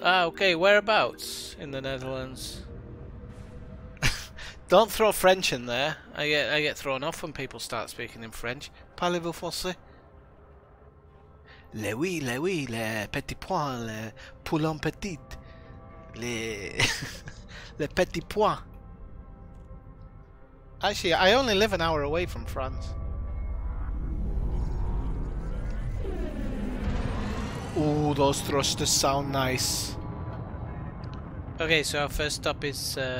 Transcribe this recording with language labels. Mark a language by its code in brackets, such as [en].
[en] Ah, okay, whereabouts in the Netherlands? Don't throw French in there. I get thrown off when people start speaking in French. [fr] Parlez-vous français? Oui, les petits pois, les poulons petits, les petits pois. [en] Actually, I only live an hour away from France. Ooh, those thrusters sound nice. Okay, so our first stop is...